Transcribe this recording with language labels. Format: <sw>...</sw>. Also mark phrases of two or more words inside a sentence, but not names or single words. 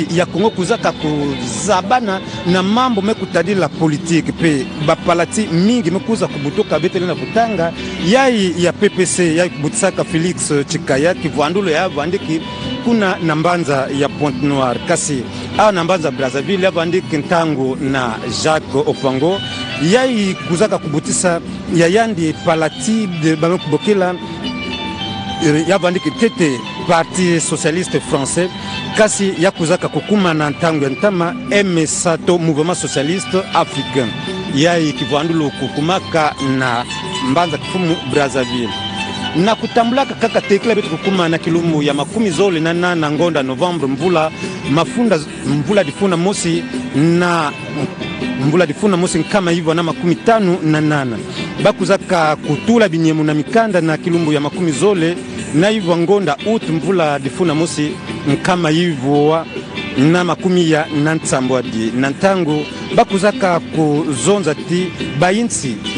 <ktu>ya Congo kuzaka kuzabana na mambo mekutadila politique pe bapalati mingi mekuza kubutoka betele na butanga yai ya PPC yai kubutsaka Félix Chikaya kivwandulo ya vandiki kuna nambanza ya Pointe Noire kasi au nambanza Brazzaville ya vandiki ntango na Jacques Opango yai kuzaka kubutisa ya yandi palati de bame kubokela ya vandiki tete Parti socialiste français kasi ya kuzaka kukuma na ntango ya ntama MSATO mouvement socialiste africain ya ikivandulu kukumaka na mbanza kifumu Brazzaville na kutambulaka kaka tekela betu kukuma na kilumu ya makumi zole na ngonda Novembre mvula difuna mosi na mvula difuna mosi kama hivyo na makumi 58 bakuzaka kutula binyemu na mikanda na kilumbu ya makumi zole na hivyo ngonda utu mvula difuna mosi kama hivyo na makumi ya nantambwadi na ntango bakuzaka kuzonza ti bayinti</ktu>